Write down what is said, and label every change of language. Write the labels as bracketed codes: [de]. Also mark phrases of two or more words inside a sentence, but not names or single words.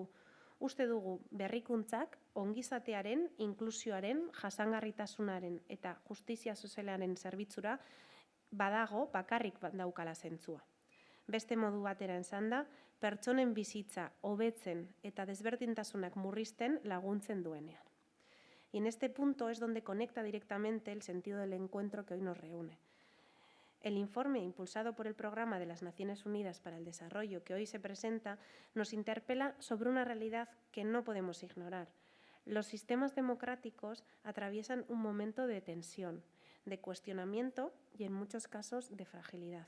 [eu] Uste dugu berrikuntzak ongizatearen, inklusioaren, jasangarritasunaren eta justizia sozialaren zerbitzura badago bakarrik daukala zentzua. Beste modu batera esanda, pertsonen bizitza hobetzen eta desberdintasunak murrizten laguntzen duenean. [es] Y en este punto es donde conecta directamente el sentido del encuentro que hoy nos reúne. El informe impulsado por el Programa de las Naciones Unidas para el Desarrollo que hoy se presenta nos interpela sobre una realidad que no podemos ignorar. Los sistemas democráticos atraviesan un momento de tensión, de cuestionamiento y en muchos casos de fragilidad.